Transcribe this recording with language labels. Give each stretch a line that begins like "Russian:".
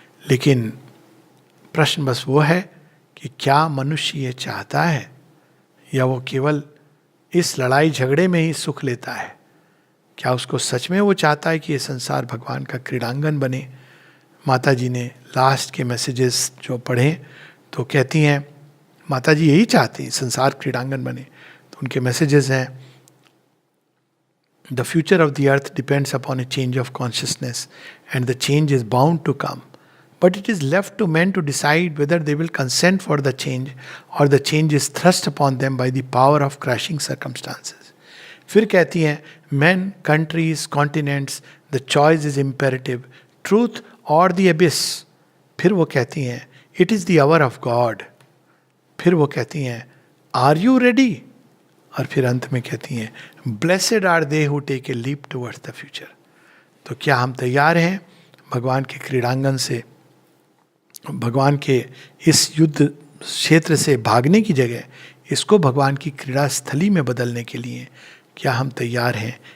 Hindi: लेकिन प्रश्न बस वो है कि क्या मनुष्य ये चाहता है, या वो केवल इस लड़ाई झगड़े में ही सुख लेता है? क्या उसको सच में वो चाहता है कि ये संसार भगवान का क्रीड़ांगन बने? माता जी ने लास्ट के मैसेजेस जो पढ़े तो कहती हैं माता जी यही चाहती हैं, संसार क्रीड़ांगन बने। तो उनके मैसेजेस हैं,
English: The future of the earth depends upon a change of consciousness and the change is bound to come, but it is left to men to decide whether they will consent for the change or the change is thrust upon them by the power of crashing circumstances.
Hindi: फिर कहती हैं,
English: men, countries, continents, the choice is imperative, truth or the abyss.
Hindi: फिर वो कहती हैं,
English: it is the hour of God. फिर वो कहती हैं, are you ready?
Hindi: और फिर अंत में कहती हैं,
English: Blessed are they who take a leap towards the future.
Hindi: तो क्या हम तैयार हैं भगवान के क्रीड़ांगन से, भगवान के इस युद्ध क्षेत्र से भागने की जगह इसको भगवान की क्रीड़ा स्थली में बदलने के लिए क्या हम तैयार हैं?